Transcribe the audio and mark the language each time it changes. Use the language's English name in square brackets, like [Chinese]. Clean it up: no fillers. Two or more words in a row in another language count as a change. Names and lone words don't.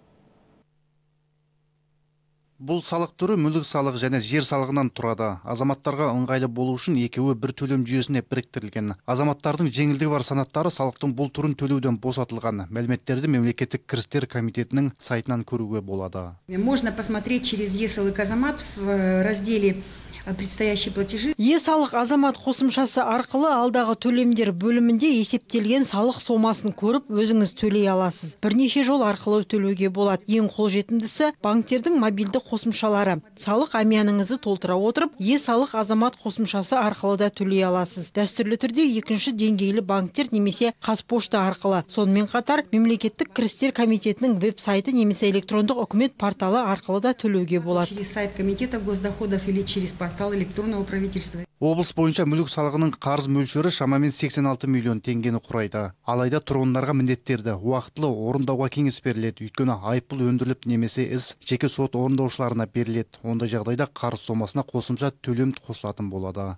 [Kazakh] Бұл салық түрі мүлік салығы және жер салығынан тұрады. Азаматтарға ыңғайлы болу үшін екеуі бір төлем жүйесіне біріктірілген. Азаматтардың жеңілдігі бар санаттары салықтың бұл түрін төлеуден босатылған. Мәліметтерді мемлекеттік кірістер комитетінің сайтынан көруге болады. [Russian] Можно посмотреть через ЕСалык Азамат в разделе предстоящие платежи. [Kazakh] Е-салық азамат қосымшасы арқылы алдағы төлемдер бөлімінде есептелген салық сомасын көріп, өзіңіз төлей аласыз. Бірнеше жол арқылы төлеуге болады. Ең қолжетімдісі банктердің мобильді қосымшалары. Салық әмияныңызды толтыра отырып, Е-салық азамат қосымшасы арқылы да төлей аласыз. Дәстүрлі түрде екінші деңгейлі банктер немесе Қазпошта арқылы. Сонымен қатар мемлекеттік кірістер комитетінің веб-сайты немесе электрондық үкімет порталы арқылы да төлеуге болады. [Russian] Через сайт комитета госдоходов или через портал электронного правительства. [Kazakh] Облыс бойынша мүлік салығының қарыз мөлшері шамамен 86 миллион теңгені құрайды. Алайда тұрғындарға міндеттерді уақытылы орындауға кеңес беріледі. Өйткені айыппұл өндіріліп немесе іс жеке сот орындаушыларына беріледі. Ондай жағдайда қарыз сомасына қосымша төлем қосылатын болады.